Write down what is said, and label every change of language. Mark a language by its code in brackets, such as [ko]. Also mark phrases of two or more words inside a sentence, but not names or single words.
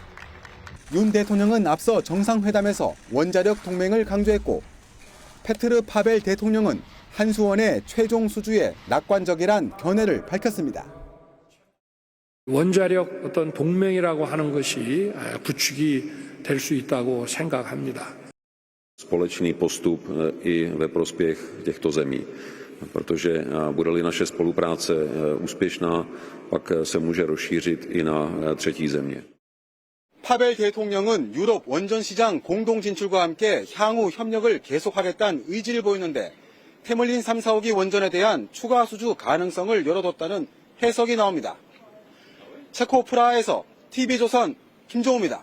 [ko] 윤 대통령은 앞서 정상회담에서 원자력 동맹을 강조했고 페트르 파벨 대통령은 한수원의 최종 수주에 낙관적이란 견해를 밝혔습니다. 원자력 어떤 동맹이라고 하는 것이 구축이 될 수 있다고 생각합니다. [cs] Společný postup i ve prospěch těchto zemí, protože bude-li naše spolupráce úspěšná, pak se může rozšířit i na třetí země. [ko] 파벨 대통령은 유럽 원전 시장 공동 진출과 함께 향후 협력을 계속하겠다는 의지를 보이는데 테물린 3, 4호기 원전에 대한 추가 수주 가능성을 열어뒀다는 해석이 나옵니다. 체코 프라하에서 TV조선 김종우입니다.